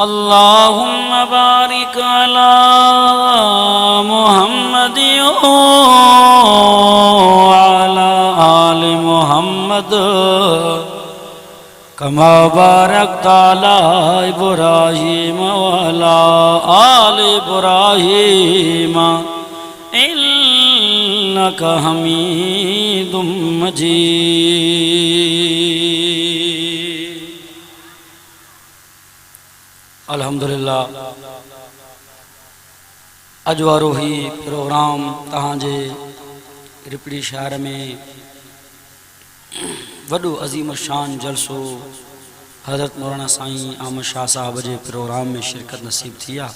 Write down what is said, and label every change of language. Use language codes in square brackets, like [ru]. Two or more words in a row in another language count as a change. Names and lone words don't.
[ar] اللهم بارك على محمد و على آل محمد كما باركت على إبراهيم و على آل إبراهيم إنك حميد مجيد. [sd] अल्हम्दुलिल्लाह अज वारो ही प्रोग्राम तहांजे रिपड़ी शहर में वॾो अज़ीम शान जलसो हज़रत मौलाना साईं अहमद शाह साहब जे प्रोग्राम में शिरकत नसीब थी आहे।